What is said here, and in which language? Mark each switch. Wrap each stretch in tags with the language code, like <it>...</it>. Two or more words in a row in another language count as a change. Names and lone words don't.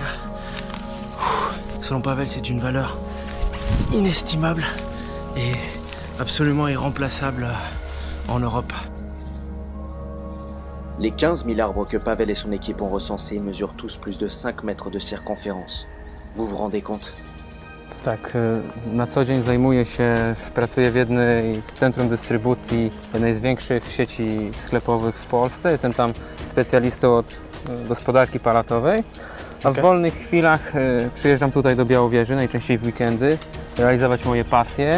<fr>Selon Pavel, c'est une valeur inestimable et absolument irremplaçable en Europe. Les 15 000 arbres que Pavel et son équipe ont recensés mesurent tous plus de 5 mètres de circonférence. Vous vous rendez compte?</fr> <pl>Tak, na co dzień pracuję w jednej z centrum dystrybucji jednej z większych sieci sklepowych w Polsce. Jestem tam specjalistą od gospodarki palatowej. A w wolnych chwilach przyjeżdżam tutaj do Białowieży, najczęściej w weekendy, realizować moje pasje.</pl>